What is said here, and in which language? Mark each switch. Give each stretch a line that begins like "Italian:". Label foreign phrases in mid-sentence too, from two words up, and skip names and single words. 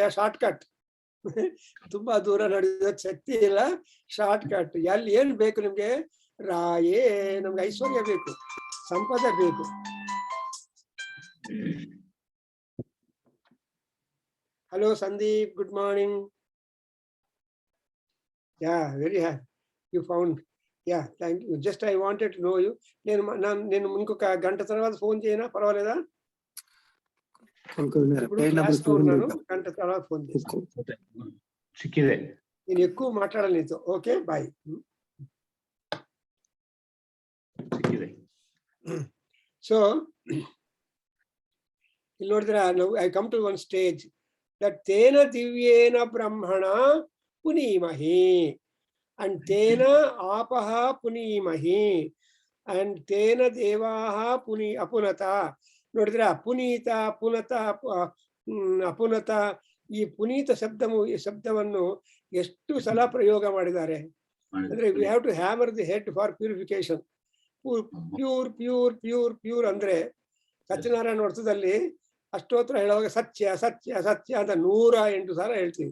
English: short cut.
Kannada: ತುಂಬಾ ದೂರ ನಡೆಯೋದ್ ಶಕ್ತಿ ಇಲ್ಲ,
English: short cut.
Kannada: ಎಲ್ಲಿ ಏನ್ ಬೇಕು ನಿಮ್ಗೆ? ರಾಯೇ, ನಮ್ಗೆ ಐಶ್ವರ್ಯ ಬೇಕು, ಸಂಪದ ಬೇಕು.
English: Hello Sandeep, good morning. ಯಾ, Very happy you found. Ya thank you. Just I wanted to know you.
Telugu: నేను ఇంకొక గంట తర్వాత ఫోన్ చేయనా? పర్వాలేదా? గంట తర్వాత ఫోన్ చేస్తాను. నేను ఎక్కువ మాట్లాడాలి నీతో.
English: okay, bye. సో
Kannada: ಇಲ್ಲಿ ನೋಡಿದ್ರೆ,
English: I come to one stage that
Sanskrit: ತೇನ ದಿವ್ಯೇನ ಬ್ರಹ್ಮಣ ಪುನೀಮಹಿ. And tena apaha punīmahi. And tena devaha apunata.
Kannada: ನೋಡಿದ್ರೆ ಪುನೀತ, ಪುನತ, ಅಪುನತ, ಈ ಪುನೀತ ಶಬ್ದವನ್ನು ಎಷ್ಟು ಸಲ ಪ್ರಯೋಗ ಮಾಡಿದ್ದಾರೆ ಅಂದ್ರೆ,
English: we have to hammer the head for purification. pure pure pure pure
Kannada: ಅಂದ್ರೆ ಸತ್ಯನಾರಾಯಣ ವರ್ತದಲ್ಲಿ ಅಷ್ಟೋತ್ರ ಹೇಳುವಾಗ ಸತ್ಯ ಸತ್ಯ ಸತ್ಯ ಅಂತ 108 ಸಲ ಹೇಳ್ತೀವಿ.